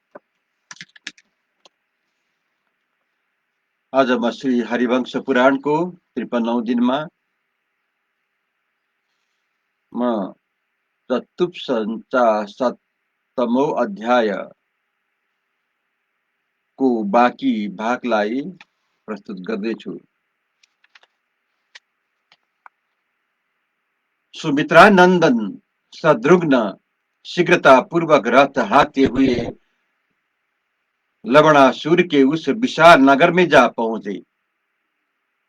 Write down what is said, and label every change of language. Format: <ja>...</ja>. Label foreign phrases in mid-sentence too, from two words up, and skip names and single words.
<ne>आज म श्री हरिवंश पुराणको 53औं दिनमा म चतुपञ्चाशत्तमौं अध्यायको बाँकी भागलाई प्रस्तुत गर्दैछु।</ne> <hi>सुमित्रानंदन शत्रुघ्न शीघ्रतापूर्वक रथ हाकते हुए लवणासुर के उस विशाल नगर में जा पहुंचे।</hi>